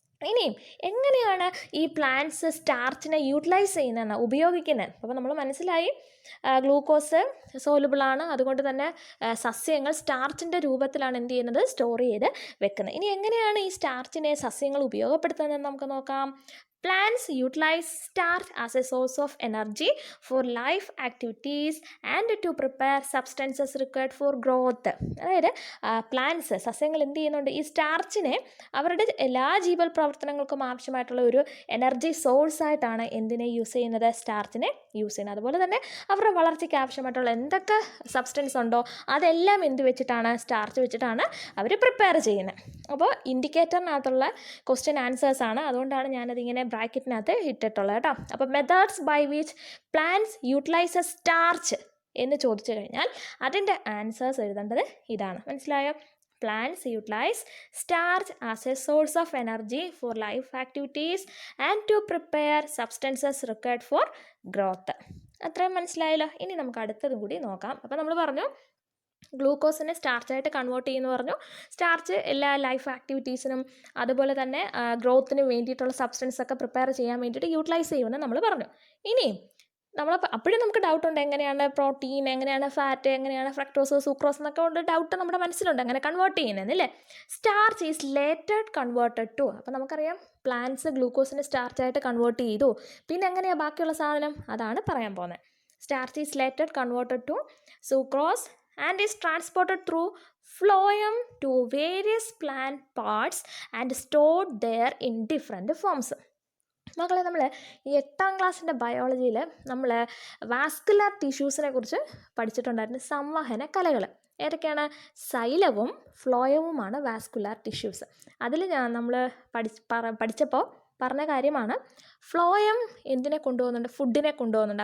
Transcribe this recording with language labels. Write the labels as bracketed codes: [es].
[ml] ഇനിയും എങ്ങനെയാണ് ഈ പ്ലാന്റ്സ് സ്റ്റാർച്ചിനെ യൂട്ടിലൈസ് ചെയ്യുന്നതെന്ന്, ഉപയോഗിക്കുന്നത്? അപ്പോൾ നമ്മൾ മനസ്സിലായി ഗ്ലൂക്കോസ് സോലുബിളാണ്, അതുകൊണ്ട് തന്നെ സസ്യങ്ങൾ സ്റ്റാർച്ചിൻ്റെ രൂപത്തിലാണ് എന്ത് ചെയ്യുന്നത്? സ്റ്റോർ ചെയ്ത് വെക്കുന്നത്. ഇനി എങ്ങനെയാണ് ഈ സ്റ്റാർച്ചിനെ സസ്യങ്ങൾ ഉപയോഗപ്പെടുത്തുന്നതെന്ന് നമുക്ക് നോക്കാം. [en] Plants utilize starch as a source of energy for life activities and to prepare substances required for growth. [ml] അതായത് പ്ലാന്റ്സ്, സസ്യങ്ങൾ എന്ത് ചെയ്യുന്നുണ്ട്? ഈ സ്റ്റാർച്ചിനെ അവരുടെ എല്ലാ ജീവൽ പ്രവർത്തനങ്ങൾക്കും ആവശ്യമായിട്ടുള്ള ഒരു എനർജി സോഴ്സായിട്ടാണ് എന്തിനെ യൂസ് ചെയ്യുന്നത്? സ്റ്റാർച്ചിനെ യൂസ് ചെയ്യുന്നത്. അതുപോലെ തന്നെ അവരുടെ വളർച്ചയ്ക്ക് ആവശ്യമായിട്ടുള്ള എന്തൊക്കെ സബ്സ്റ്റൻസ് ഉണ്ടോ അതെല്ലാം എന്ത് വെച്ചിട്ടാണ്? സ്റ്റാർച്ച് വെച്ചിട്ടാണ് അവർ പ്രിപ്പയർ ചെയ്യുന്നത്. അപ്പോൾ ഇൻഡിക്കേറ്ററിനകത്തുള്ള ക്വസ്റ്റ്യൻ ആൻസേഴ്സാണ്, അതുകൊണ്ടാണ് ഞാനതിങ്ങനെ ബ്രാക്കറ്റിനകത്ത് ഇട്ടിട്ടുള്ളത് കേട്ടോ. അപ്പോൾ [en] methods by which plants utilise starch [ml] എന്ന് ചോദിച്ചു കഴിഞ്ഞാൽ അതിൻ്റെ ആൻസേഴ്സ് എഴുതേണ്ടത് ഇതാണ്. മനസ്സിലായോ? [en] Plants utilize starch as a source of energy for life activities and to prepare substances required for growth. [ml] അത്രയും മനസ്സിലായല്ലോ? ഇനി നമുക്ക് അടുത്തതും കൂടി നോക്കാം. അപ്പോൾ നമ്മൾ പറഞ്ഞു ഗ്ലൂക്കോസിനെ സ്റ്റാർച്ചായിട്ട് കൺവേർട്ട് ചെയ്യുമെന്ന് പറഞ്ഞു. സ്റ്റാർച്ച് എല്ലാ ലൈഫ് ആക്ടിവിറ്റീസിനും അതുപോലെ തന്നെ ഗ്രോത്തിനും വേണ്ടിയിട്ടുള്ള സബ്സ്റ്റൻസ് ഒക്കെ പ്രിപ്പയർ ചെയ്യാൻ വേണ്ടിയിട്ട് യൂട്ടിലൈസ് ചെയ്യുമെന്ന് നമ്മൾ പറഞ്ഞു. ഇനിയും അപ്പോഴും നമുക്ക് ഡൗട്ടുണ്ട്, എങ്ങനെയാണ് പ്രോട്ടീൻ, എങ്ങനെയാണ് ഫാറ്റ്, എങ്ങനെയാണ് ഫ്രക്ടോസ്, സൂക്രോസ് എന്നൊക്കെ കൊണ്ട് ഡൗട്ട് നമ്മുടെ മനസ്സിലുണ്ട്, അങ്ങനെ convert ചെയ്യുന്നതെന്നില്ലേ? [en] Starch is later converted to. [ml] അപ്പോൾ നമുക്കറിയാം പ്ലാന്റ്സ് ഗ്ലൂക്കോസിനെ സ്റ്റാർച്ചായിട്ട് കൺവേർട്ട് ചെയ്തു. പിന്നെ എങ്ങനെയാണ് ബാക്കിയുള്ള സാധനം? അതാണ് പറയാൻ പോകുന്നത്. [en] Starch is later converted to sucrose and is transported through phloem to various plant parts and stored there in different forms. [ml] മക്കളെ, നമ്മൾ ഈ 8ാം ക്ലാസ്സിൻ്റെ ബയോളജിയിൽ നമ്മൾ വാസ്കുലർ ടിഷ്യൂസിനെ കുറിച്ച് പഠിച്ചിട്ടുണ്ടായിരുന്നു. സംവഹന കലകൾ ഏതൊക്കെയാണ്? സൈലവും ഫ്ലോയവുമാണ് വാസ്കുലർ ടിഷ്യൂസ്. അതിൽ നമ്മൾ പഠിച്ചപ്പോൾ പറഞ്ഞ കാര്യമാണ് ഫ്ലോയം എന്തിനെ കൊണ്ടുപോകുന്നുണ്ട്? ഫുഡിനെ കൊണ്ടുപോകുന്നുണ്ട്.